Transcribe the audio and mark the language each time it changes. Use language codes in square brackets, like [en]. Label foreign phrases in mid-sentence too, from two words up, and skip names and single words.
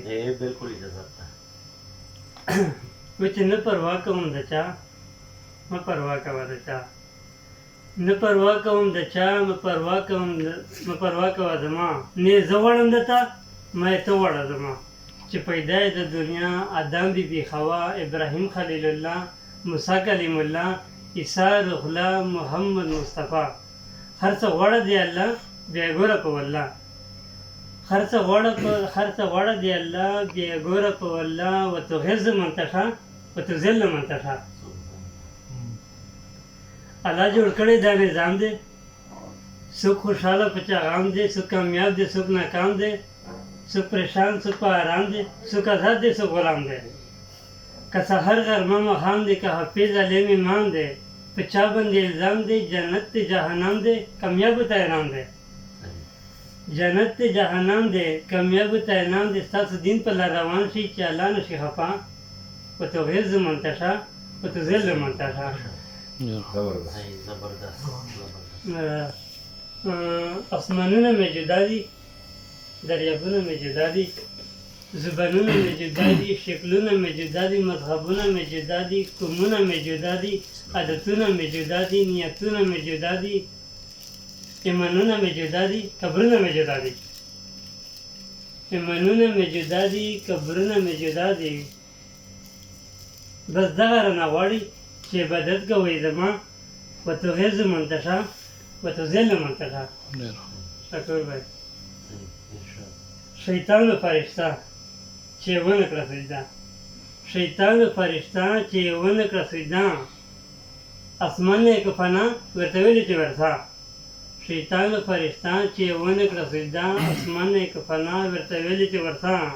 [ps] بالکل اجازت ده. وایي چې نه پروا کوم د چا، مه پروا کوه د چا، نه پروا کوم د چا، مه پروا کوه زما، نه زه غواړم درته ما یې ته غواړه زما. چې پیدا یې د دنیا آدم بی بی حوا، ابراهیم خلیل الله، موسی کلیم الله، عیسی روح الله، محمد مصطفی. هر څه غواړه دی الله بیا ګوره په والله، هر څه غواړه دی الله بیا ګوره په والله. [ar] وتعز من تشاء وتذل من تشاء. [ps] الله جوړ کړی دا نظام دی، څوک خوشحاله په چا غام دی، څوک کامیاب دی څوک ناکام دی، څوک پریشان څوک په آرام دی، څوک آزاد دی څوک غلام دی. که سحر غرمه ماښام دی، که حافظ علیم امام دی، په چا باندې الزام دی، جنت دی جهنم دی کامیابو ته انعام دی. جنت دی جهنم دی کامیابو ته انعام دی. ستاسو دین په لار روان شي چې الله نشي خفا. [ar] وتعز من تشاء وتذل من تشاء. [ps] زبردست اسمانونه مې جدا دي، دریابونه مې جدا دي، زبانونه مې جدا دي، شکلونه مې جدا دي، مذهبونه مې جدا دي، قومونه مې جدا دي، عادتونه مې جدا دي، نیتونه مې جدا دي، ایمانونه مې جدا دي، قبرونه مې جدا دي، ایمانونه مې جدا دي، قبرونه مې جدا دي. بس دغه رانه غواړي چې عبادت کوئ زما. [ar] وتعز من تشاء وتذل من تشاء. [ur] شکر بھائی. [ps] شیطان و فرشته چې یې ونه کړه سجده، شیطان و فرشته چې یې ونه کړه سجده، اسمان نه یې که فنا ورته ویلې چې ورسه. شیطان و فرشته چې یې ونه کړه سجده، اسمان نه یې که فنا ورته ویلې چې ورسه.